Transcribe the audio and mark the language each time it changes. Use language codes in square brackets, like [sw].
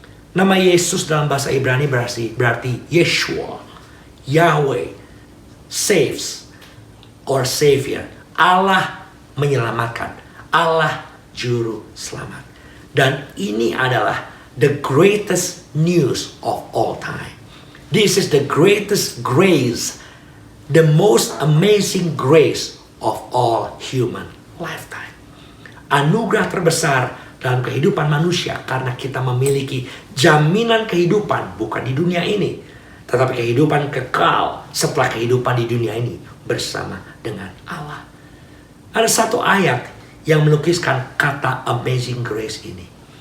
[id] Nama Yesus dalam bahasa Ibrani berarti Yeshua, Yahweh, [en] saves or Savior. [id] Allah menyelamatkan, Allah Juru Selamat. Dan ini adalah [en] the greatest news of all time. This is the greatest grace, the most amazing grace of all human lifetime. [id] Anugerah terbesar dalam kehidupan manusia karena kita memiliki jaminan kehidupan bukan di dunia ini, tetapi kehidupan kekal setelah kehidupan di dunia ini bersama dengan Allah. Ada satu ayat yang melukiskan kata amazing grace ini.